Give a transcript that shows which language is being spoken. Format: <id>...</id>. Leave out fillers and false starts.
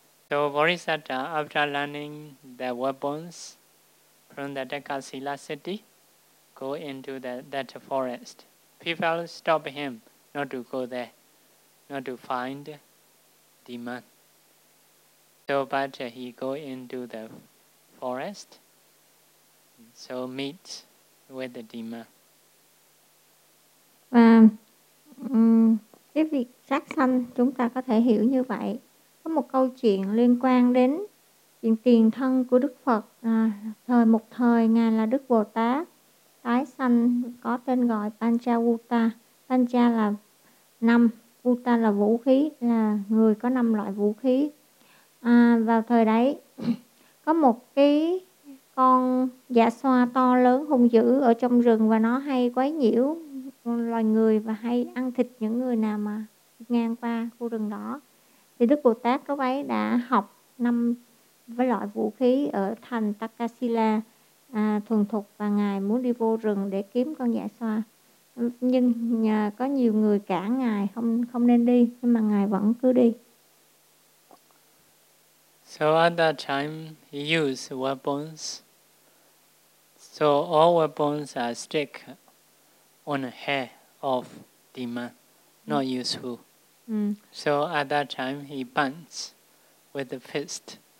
<en>So Bodhisattva, after learning the weapons from the Takasila city, go into that forest. People stop him not to go there, not to find demon. So, but he go into the forest, so meet with the demon.</en> <vi>Và cái việc sát sanh chúng ta có thể hiểu như vậy. Có một câu chuyện liên quan đến chuyện tiền thân của Đức Phật. Thời một thời Ngài là Đức Bồ Tát tái sanh có tên gọi Panchavuta. Pancha là năm, Uta là vũ khí, là người có năm loại vũ khí. Vào thời đấy có một cái con dạ xoa to lớn hung dữ ở trong rừng và nó hay quấy nhiễu loài người và hay ăn thịt những người nào mà ngang qua khu rừng đó. Thì Đức Bồ Tát lúc ấy đã học năm với loại vũ khí ở thành Takasila thuần thục và Ngài muốn đi vô rừng để kiếm con dạ xoa. Nhưng có nhiều người cản Ngài không nên đi, nhưng mà Ngài vẫn cứ đi.</vi> <en>So at that time he used weapons. So all weapons are stick on the hair of demon, not useful. So at that time he punch with the fist.</en>